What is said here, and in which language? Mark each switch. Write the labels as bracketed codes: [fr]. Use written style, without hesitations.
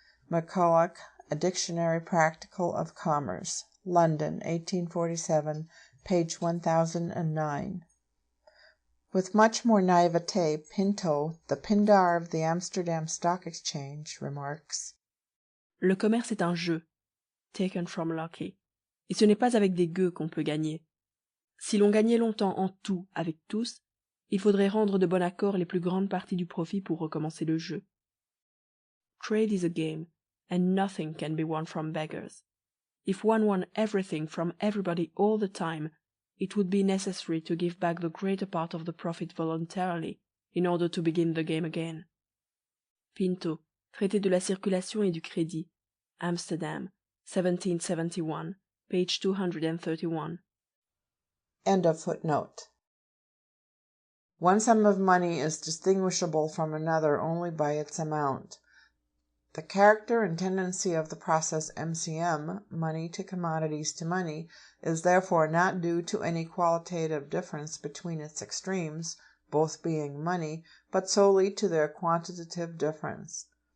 [en] McCulloch, A Dictionary Practical of Commerce, London, 1847, page 1009. With much more naivete, Pinto, the Pindar of the Amsterdam Stock Exchange, remarks: [fr] Le commerce est un jeu, [en] taken from Locke, [fr] et ce n'est pas avec des gueux qu'on peut gagner. Si l'on gagnait longtemps en tout avec tous, il faudrait rendre de bon accord les plus grandes parties du profit pour recommencer le jeu. [en] Trade is a game, and nothing can be won from beggars. If one won everything from everybody all the time, it would be necessary to give back the greater part of the profit voluntarily in order to begin the game again. [fr] Pinto, Traité de la circulation et du crédit, Amsterdam, 1771, page 231. [en] End of footnote. One sum of money is distinguishable from another only by its amount. The character and tendency of the process MCM, money to commodities to money, is therefore not due to any qualitative difference between its extremes, both being money, but solely to their quantitative difference.